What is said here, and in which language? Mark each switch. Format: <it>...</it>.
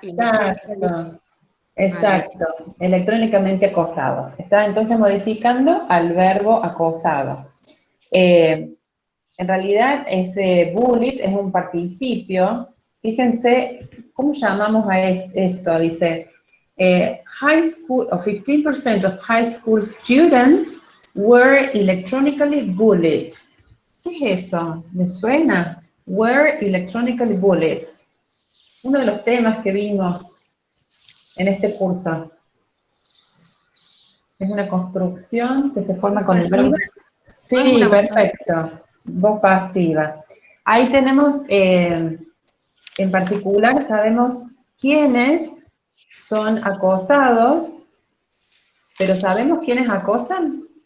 <es>Exacto, exacto. Electrónicamente acosados. Está entonces modificando al verbo acosado. En realidad, ese bullied es un participio. Fíjense, ¿cómo llamamos a esto? Dice,</es> <en>high school, or 15% of high school students were electronically bullied.</en> <es>¿Qué es eso? ¿Me suena?</es> <en>Were electronically bullied.</en> <es>Uno de los temas que vimos en este curso. Es una construcción que se forma con el verbo. Sí, perfecto. Voz pasiva. Ahí tenemos, en particular, sabemos quiénes son acosados, pero ¿sabemos quiénes acosan?</es>